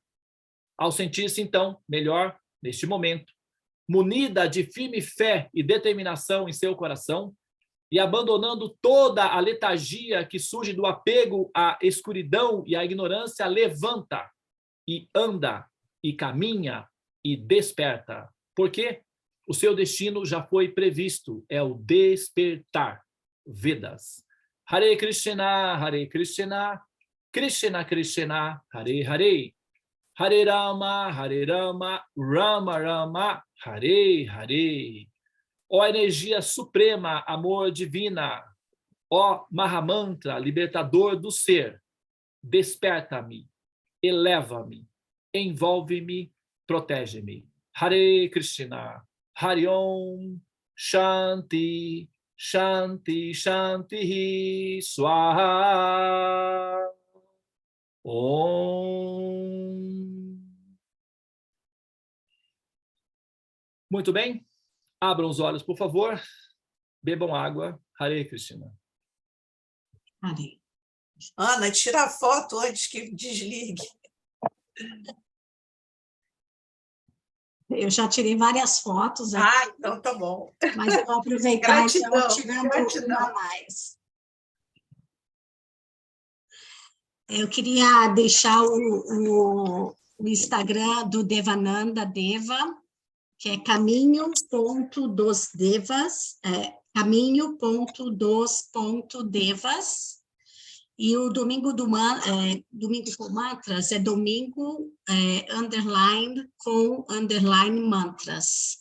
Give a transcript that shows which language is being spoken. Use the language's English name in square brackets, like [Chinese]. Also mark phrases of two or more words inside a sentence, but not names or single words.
[Portuguese] Ao sentir-se, então, melhor neste momento, munida de firme fé e determinação em seu coração, e abandonando toda a letargia que surge do apego à escuridão e à ignorância, levanta e anda e caminha e desperta. Por quê? O seu destino já foi previsto, é o despertar. Vedas. [Sanskrit] Hare Krishna, Krishna Krishna, Hare Hare. Hare Rama, Rama Rama, Hare Hare. [Portuguese] Ó energia suprema, amor divina, ó Mahamantra, libertador do ser, desperta-me, eleva-me, envolve-me, protege-me. [Sanskrit] Hare Krishna, Hare Om, Shanti, Shanti, Shanti, Swaha. Om. [Portuguese] Muito bem. Abram os olhos, por favor. Bebam água. [Sanskrit] Hare Krishna. Hare. [Portuguese] Ana, tira a foto antes que desligue. Eu já tirei várias fotos aqui, Ah, então tá bom. mas eu vou aproveitar Gratidão, então, tirando gratidão. uma a mais. Eu queria deixar o Instagram do Devananda Deva, que é caminho.dos.devas, caminho.dos.devas, e o domingo domingo com mantras é domingo underline com underline mantras.